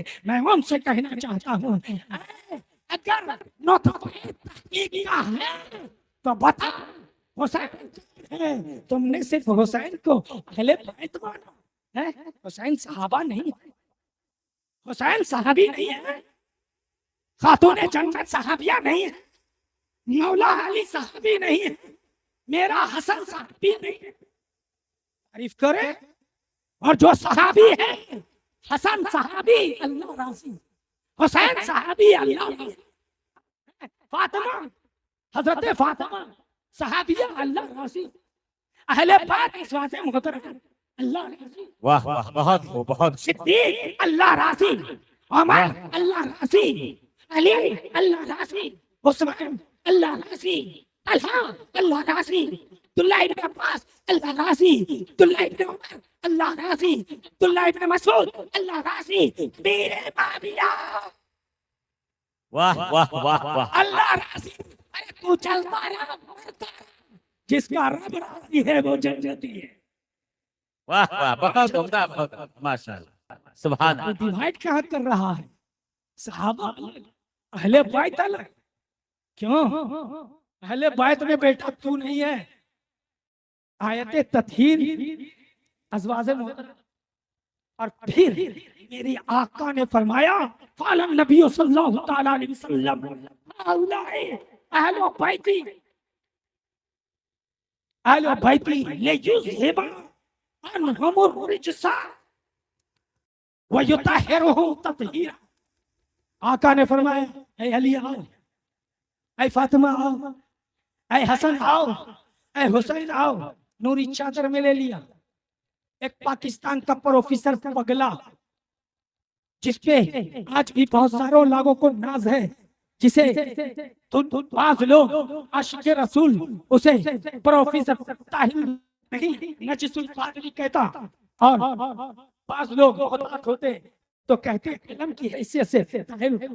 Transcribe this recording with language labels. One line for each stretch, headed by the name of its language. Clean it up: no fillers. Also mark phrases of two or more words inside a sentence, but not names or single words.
Urdu: میں ان سے کہنا چاہتا ہوں، اگر تحقیق کا ہے تو بتا، حسین ہے، تم نے صرف حسین کو اہل بیت مانا ہے، حسین صحابہ نہیں ہے، حسین صحابی نہیں ہے، خاتون جنت صحابیہ نہیں ہے، مولا علی صحابی نہیں ہے، میرا حسن صحابی نہیں ہے. تعریف کرے، اور جو صحابی ہے حسن صحابی اللہ راضی، حسین صحابی اللہ راضی, हुसैन सहाबी अल्लाह राज़ी, فاطمہ حضرت فاطمہ صحابیہ اللہ راضی، اہل بیت اس واسطے محترم اللہ راضی. واہ واہ، بہت خوب، بہت. صدیق اللہ راضی، عمر اللہ راضی، علی اللہ راضی، عثمان اللہ راضی، طلحہ اللہ راضی، عبداللہ ابن عباس اللہ راضی، عبداللہ ابن عمر اللہ راضی، عبداللہ ابن مسعود اللہ راضی, میرے معاویہ واہ واہ واہ واہ, اللہ راضی. ارے تو چلتا رہا، جس کا رب راضی ہے وہ جنتی ہے. واہ واہ، بہت عمدہ، بہت ماشاءاللہ، سبحان वो अल्लाह। ڈیوائیڈ کہاں کر رہا ہے، صحابہ الگ، اہل بیت الگ. کیوں? اہل بیت میں بیٹا تو نہیں ہے. آیت تطہیر ازواج محترم، اور پھر میری آقا نے فرمایا,
Arabic: قال النبي صلى الله تعالى عليه وسلم، أهل بيتي، أهل بيتي ليذهب عنهم رجسا ويطهرهم تطهيرا.
Urdu: آقا نے فرمایا، اے علی آؤ، اے فاطمہ آؤ، اے حسن آؤ، اے حسین آؤ. نوری چادر میں لے لیا. ایک پاکستان کا پروفیسر پگلا، جس پہ آج بھی بہت سارے لوگوں کو ناز ہے، جسے بعض لوگ عاشق رسول اسے پروفیسر طاہر نہیں نجس الفاضلی کہتا، اور بعض لوگ بہت ہوتے تو کہتے علم کی حیثیت سے طاہر.